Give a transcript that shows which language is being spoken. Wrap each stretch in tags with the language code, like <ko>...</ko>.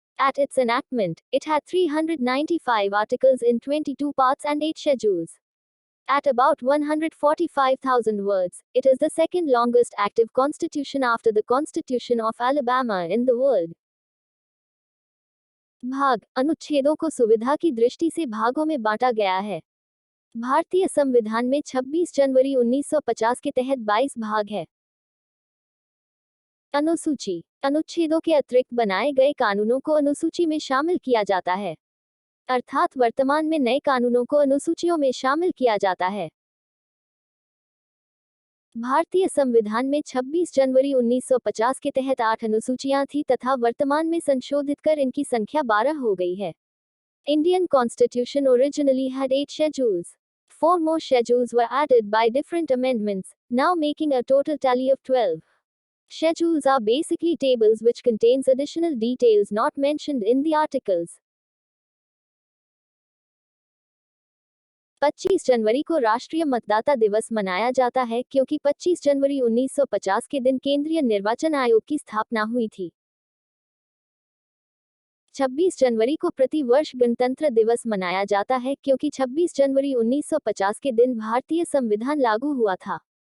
<en>At its enactment, it had 395 articles in 22 parts and 8 schedules. At about 145,000 words, it is the second longest active constitution after the Constitution of Alabama in the world.</en> <hi>भाग अनुच्छेदों को सुविधा की दृष्टि से भागों में बांटा गया है। भारतीय संविधान में 26 जनवरी 1950 के तहत 22 भाग है। अनुसूची अनुच्छेदों के अतिरिक्त बनाए गए कानूनों को अनुसूची में शामिल किया जाता है, अर्थात वर्तमान में नए कानूनों को अनुसूचियों में शामिल किया जाता है। भारतीय संविधान में 26 जनवरी 1950 के तहत 8 अनुसूचियां थी तथा वर्तमान में संशोधित कर इनकी संख्या 12 हो गई है।</hi> <en>Indian Constitution originally had 8 schedules. 4 more schedules were added by different amendments, now making a total tally of 12. Schedules are basically tables which contains additional details not mentioned in the articles.</en> <hi>25 जनवरी को राष्ट्रीय मतदाता दिवस मनाया जाता है क्योंकि 25 जनवरी 1950 के दिन केंद्रीय निर्वाचन आयोग की स्थापना हुई थी। 26 जनवरी को प्रति वर्ष गणतंत्र दिवस मनाया जाता है क्योंकि 26 जनवरी 1950 के दिन भारतीय संविधान लागू हुआ था।</hi>